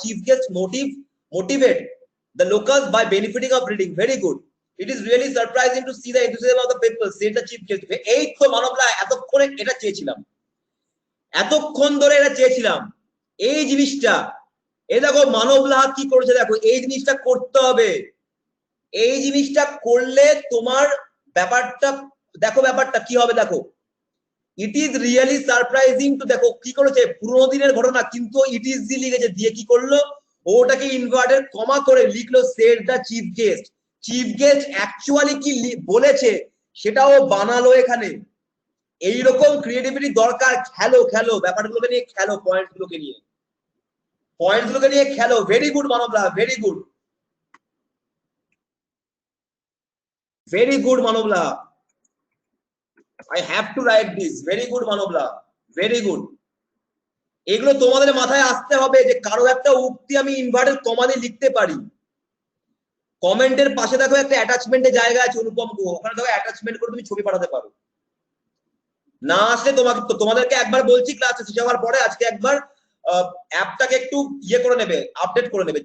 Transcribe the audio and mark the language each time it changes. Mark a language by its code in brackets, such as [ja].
[en] Chief guest motivate the locals by benefiting of reading. Very good. It is really surprising to see the enthusiasm of the people, said the chief guest. [bn] এই তো মানবলা এতক্ষণে এটা চেয়েছিলাম, এতক্ষণ ধরে এটা চেয়েছিলাম, এই জিনিসটা। এই দেখো মানবলা কি করেছে, দেখো এই জিনিসটা করতে হবে। এই জিনিসটা করলে তোমার ব্যাপারটা দেখো, ব্যাপারটা কি হবে দেখো। [en] it is really surprising to, [bn] দেখো কি করেছে, পুরোনো দিনের ঘটনা, কিন্তু ইট ইজ জি লিখেছে, দিয়ে কি করলো, ওটাকে ইনভার্টেড কমা করে লিখলো [en] Said the chief guest. [bn] Chief guest actually কি বলেছে সেটাও বানালো এখানে। এইরকম ক্রিয়েটিভিটি দরকার। খেলো খেলো ব্যাপারগুলোকে নিয়ে, খেলো পয়েন্টগুলোকে নিয়ে খেলো। [en] Very good Manbala, very good, very good Manbala. I have to write this. Very good [bn] মানবলা, [en] very good. [bn] এগুলো তোমাদের মাথায় আসতে হবে যে কারো একটা উক্তি আমি ইনভার্টেড কমা দিয়ে লিখতে পারি। কমেন্টের পাশে দেখো একটা অ্যাটাচমেন্টের জায়গা আছে অনুপম গুহ, ওখানে দেখো অ্যাটাচমেন্ট করে তুমি ছবি পাঠাতে পারো। না আসলে তোমাদেরকে একবার বলছি ক্লাস শেষ হওয়ার পরে, আজকে একবার অ্যাপটাকে একটু ইয়ে করে নেবে, আপডেট করে নেবে।